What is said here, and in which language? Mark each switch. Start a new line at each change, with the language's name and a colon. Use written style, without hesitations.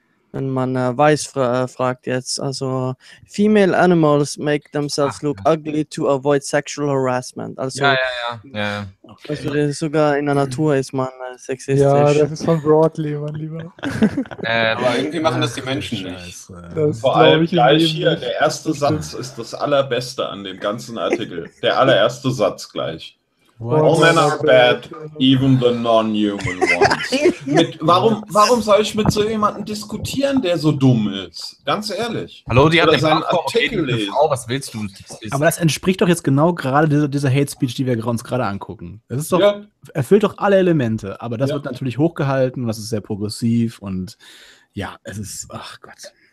German: Wenn man weiß, fragt jetzt. Also,
English: female animals make themselves look ugly to avoid sexual harassment. Also,
German: ja. Okay. Also sogar in der Natur ist man sexistisch. Ja, das ist von Broadly, mein Lieber. aber irgendwie machen das die Menschen nicht. Vor allem gleich hier, der erste Satz ist das allerbeste an dem ganzen Artikel. Der allererste Satz gleich. What?
English: All men are bad, even the non-human ones.
German: Warum soll ich mit so jemandem diskutieren, der so dumm ist? Ganz ehrlich. Hallo, die hat seinen Artikel lesen. Frau, was willst du? Aber das entspricht doch jetzt genau gerade dieser Hate Speech, die wir uns gerade angucken. Das ist doch, erfüllt doch alle Elemente, aber das wird natürlich hochgehalten, das ist sehr progressiv und ja, es ist, ach Gott.